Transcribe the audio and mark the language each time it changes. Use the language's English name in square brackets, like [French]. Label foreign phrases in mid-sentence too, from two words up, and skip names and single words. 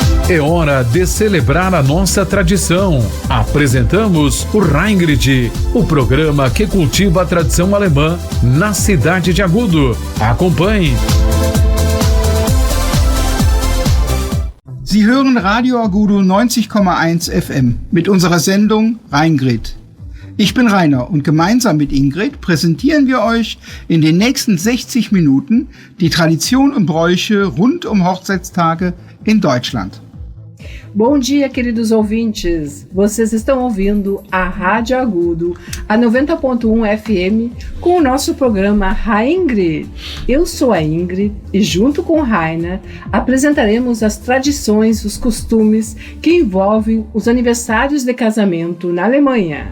[Portuguese] É hora de celebrar a nossa tradição. Apresentamos o Reingrid, o programa que cultiva a tradição alemã na cidade de Agudo. Acompanhe. [German] Sie hören Radio Agudo 90,1 FM mit unserer Sendung Reingrid. Ich bin Rainer und gemeinsam mit Ingrid präsentieren wir euch in den nächsten 60 Minuten die Tradition und Bräuche rund um Hochzeitstage in Deutschland. [Portuguese] Bom dia, queridos ouvintes! Vocês estão ouvindo a Rádio Agudo, a 90.1 FM, com o nosso programa Reingrid. Eu sou a Ingrid e, junto com Rainer, apresentaremos as tradições, os costumes que envolvem os aniversários de casamento na Alemanha.